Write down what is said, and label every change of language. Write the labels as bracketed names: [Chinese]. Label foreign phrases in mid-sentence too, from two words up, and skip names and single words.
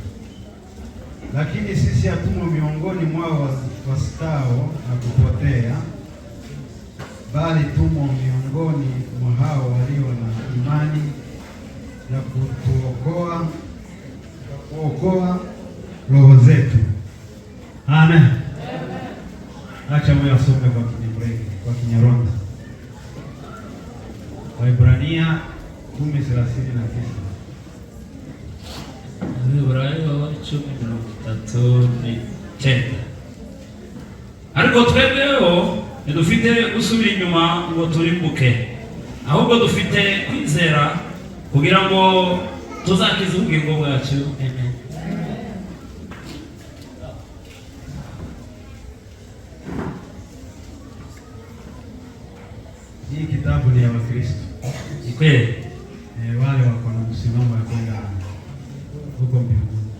[Swahili] Lakini sisi hatumo miongoni mwao wasitao na kupotea, bali tumo miongoni mwa hao walio na imani ya kuokoa roho zetu. Amen. Acha moyo asome kwa Kinyarwanda. Waebrania 10:39. Waebrania 10:39. [Kinyarwanda] Ariko twebweho dufite gusubira inyuma ngo turimbuke, ahubwo dufite kwizera kugira ngo tuzakize ubugingo bwacu. Amen. [Swahili] Hii kitabu ni ya Wakristo. Ni kweli. Wale wako na msimamo wa kwenda huko mbinguni.